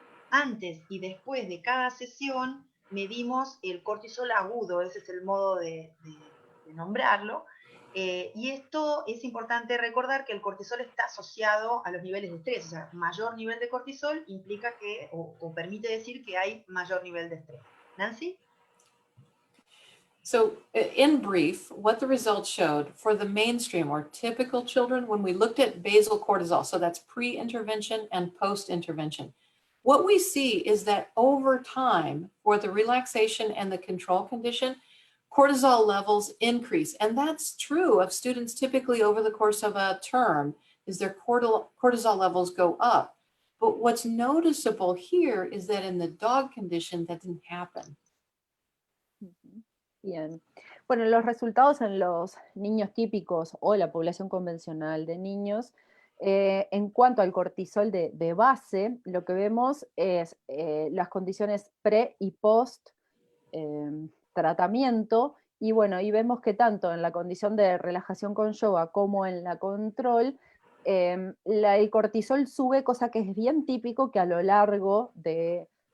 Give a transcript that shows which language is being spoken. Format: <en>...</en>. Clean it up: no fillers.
<es>Antes y después de cada sesión medimos el cortisol agudo, ese es el modo de nombrarlo, y esto es importante recordar que el cortisol está asociado a los niveles de estrés, o sea, mayor nivel de cortisol implica que, o permite decir que hay mayor nivel de estrés. Nancy?</es> <en>So in brief, what the results showed for the mainstream or typical children, when we looked at basal cortisol, so that's pre-intervention and post-intervention, what we see is that over time, for the relaxation and the control condition, cortisol levels increase. And that's true of students typically over the course of a term, is their cortisol levels go up. But what's noticeable here is that in the dog condition, that didn't happen.</en> <es>Bien. Bueno, los resultados en los niños típicos o la población convencional de niños, en cuanto al cortisol de base, lo que vemos es las condiciones pre y post tratamiento, y bueno, y vemos que tanto en la condición de relajación con yoga como en la control, el cortisol sube, cosa que es bien típico que a lo largo del</es>